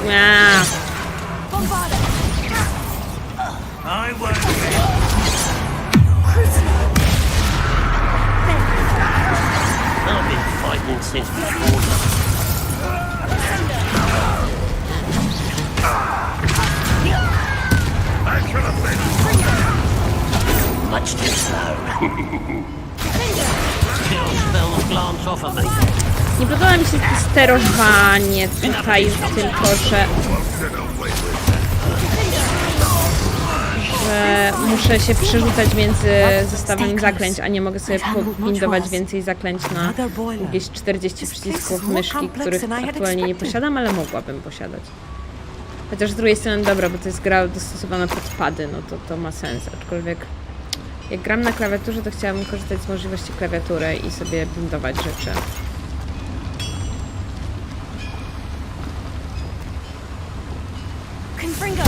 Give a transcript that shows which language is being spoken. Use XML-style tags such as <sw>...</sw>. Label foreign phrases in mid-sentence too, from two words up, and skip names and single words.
<en>I won't get I've been fighting since before. Much too slow. Still glance off of me.</en> <pl>Nie podoba mi się sterowanie tutaj, tylko że muszę się przerzucać między zestawem zaklęć, a nie mogę sobie powindować więcej zaklęć na jakieś 40 przycisków myszki, których aktualnie nie posiadam, ale mogłabym posiadać. Chociaż z drugiej strony dobra, bo to jest gra dostosowana pod pady, no to ma sens, aczkolwiek jak gram na klawiaturze, to chciałabym korzystać z możliwości klawiatury i sobie bindować rzeczy. Confringo.</pl>